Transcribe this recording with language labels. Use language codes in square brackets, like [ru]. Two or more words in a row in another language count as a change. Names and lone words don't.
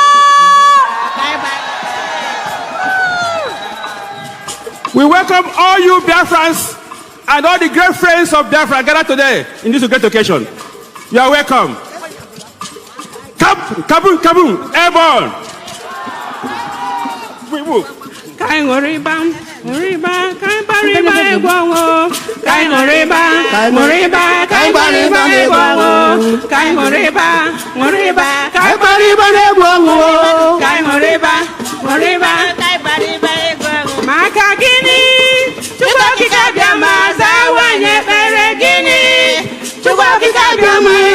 [en] We welcome all you Biafrans and all the great friends of Biafra gathered today in this great occasion. You are welcome. Kaboom, kaboom, airborne. We move. Kai ngoriba, kai bariba egwango. Kai ngoriba, kai bariba egwango. Kai ngoriba, kai bariba egwango. Kai ngoriba, kai bariba egwango. [ig] Maka gini, Chukwu okike abịa ma zawa anyị ekpere gini. Chukwu okike abịa ma